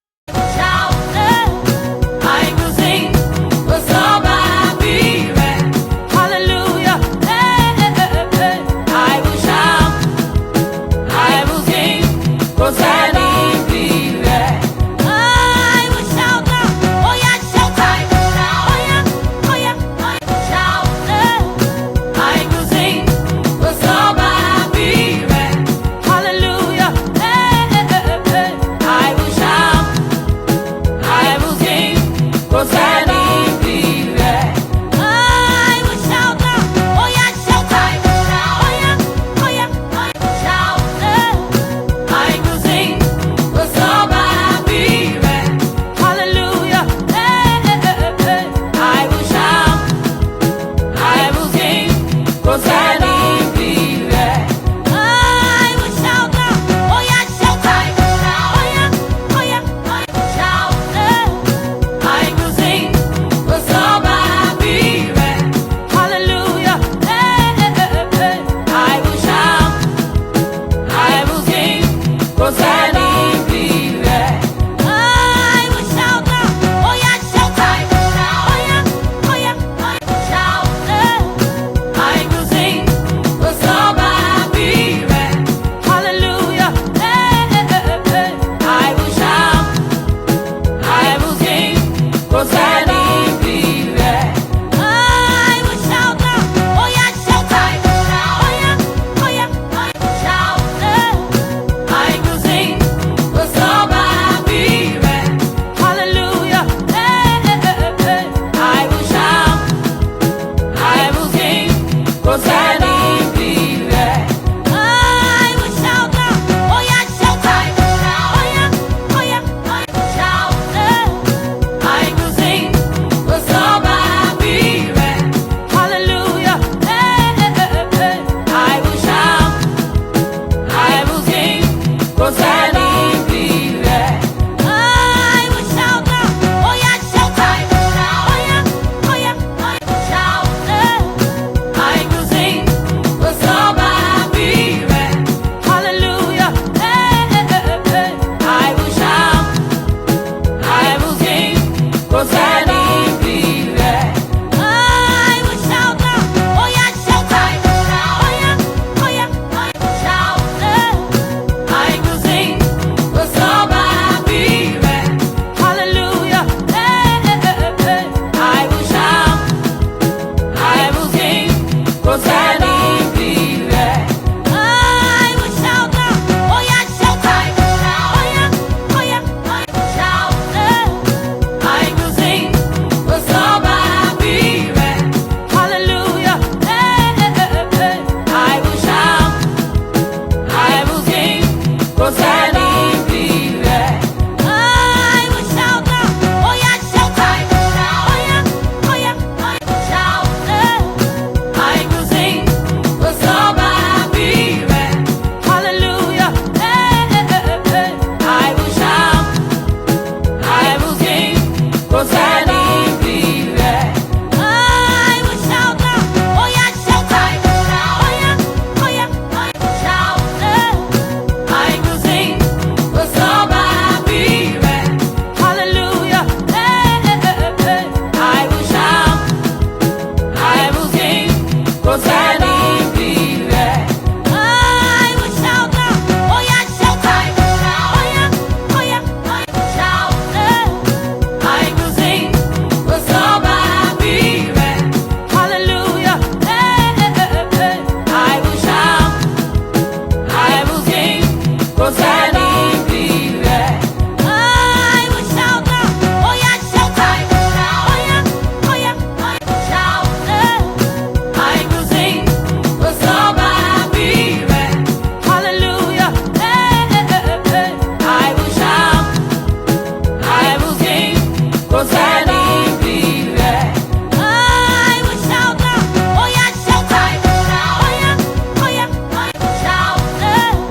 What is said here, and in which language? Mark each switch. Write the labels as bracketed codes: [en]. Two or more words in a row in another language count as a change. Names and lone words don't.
[en] Shout, I will sing the song I will read. Hallelujah. Hey, hey, hey, hey, hey. I will shout. I will sing, [yo] kò sẹ́ni bí rẹ̀. [en] I will shout now. [yo] Ó yá, [en] shout. I will shout. [yo] Ó yá, ó yá, ó yá, [en] shout. I will sing, [yo] kò sọ́ba bí rẹ̀. [en] Hallelujah. Hey, hey, hey, hey, hey. I will shout. I will sing, [yo] kò sẹ́ni bí rẹ̀. [en] I will shout now. [yo] Ó yá, [en] shout. I will shout. [yo] Ó yá, ó yá, ó yá, [en] shout. I will sing, [yo] kò sọ́ba bí rẹ̀. [en] Hallelujah. I will shout. I will sing, 'cause I live in rẹ̀. I will shout now. Oh yeah, shout. I will shout. Oh yeah, oh yeah, I will shout. I will sing, 'cause [yo] ọba mi rẹ̀. [en] Hallelujah. Hey, hey, hey, hey, hey. I will shout. I will sing, [yo] kò sẹ́ni bí rẹ̀. [en] I will shout now. [yo] Ó yá, [en] shout. I will shout. [yo] Ó yá, ó yá, ó yá, [en] shout. I will sing, [yo] kò sọ́ba bí rẹ̀. [en] Hallelujah. I will shout. I will sing, [yo] kò sẹ́ni bí rẹ̀. [en] I will shout now. [yo] Ó yá, [en] shout. I will shout. [yo] Ó yá, ó yá, [en] I will shout. I will sing, [yo] kò sọ́ba bí rẹ̀. [en] Hallelujah. Hey, hey, hey, hey, hey. I will shout. I will sing, 'cause I live in it. I will shout now. Oh, yeah, shout. I will shout. Oh, yeah, oh, yeah, I will shout. I will sing, 'cause all my spirit. Hallelujah. Hey, hey, hey, hey, hey. I will shout. I will sing, [yo] kò sẹ́ni bí rẹ̀. [en] I will shout now. [yo] Ó yá, [en] shout. I will shout. [yo] Ó yá, ó yá, ó yá, [en] shout. I will sing, [yo] kò sọ́ba bí rẹ̀. [en] Hallelujah. Hey, hey, hey, hey, hey. I will shout. I will sing, 'cause I need thee. I will shout now. Oh, yeah, shout. Oh, yeah, oh, yeah, I will shout. I will sing, 'cause all my fear. Hallelujah. Hey, hey, hey, hey, hey. I will shout. I will sing, [yo] kò sẹ́ni bí rẹ̀. [en] I will shout now. [yo] Ó yá, [en] shout. I will shout. [yo] Ó yá, ó yá, ó yá, [en] shout. Eh. I will sing, [yo] kò sọ́ba bí rẹ̀. [en] Hallelujah. Eh, eh, eh, eh, eh. I will shout. I will sing, [yo] kò sẹ́ni bí rẹ̀. [en] I will shout now. [yo] Ó yá, [en] shout. I will shout. [yo] Ó yá, ó yá, ó yá, [en] shout. I will sing, [yo] kò sọ́ba bí rẹ̀. [en] Hallelujah. I will shout. I will sing, 'cause I need thee there. I will shout now. Oh, yeah, shout. I will shout. Oh, yeah, oh, yeah, I will shout. I will sing, 'cause all my will. Hallelujah. Hey, hey, hey, hey, hey. I will shout. I will sing, [yo] kò sẹ́ni bí rẹ̀. [en] I will shout now. [yo] Ó yá, [en] shout. I will shout. [yo] Ó yá, ó yá, ó yá, [en] shout. Eh. I will sing, [yo] kò sọ́ba bí rẹ̀. [en] Hallelujah. Eh, eh, eh, eh, eh. I will shout. I will sing, [yo] kò sẹ́ni bí rẹ̀. [en] I will shout now. [yo] Ó yá, [en] shout. I will shout. [yo] Ó yá, ó yá, ó yá, [en] shout. I will sing, [yo] kò sọ́ba bí rẹ̀. [en] Hallelujah. I will shout. I will sing, 'cause I need thee, yeah. I will shout now. Oh, yeah, shout, I will shout. Oh, yeah, oh, yeah, I will shout, yeah.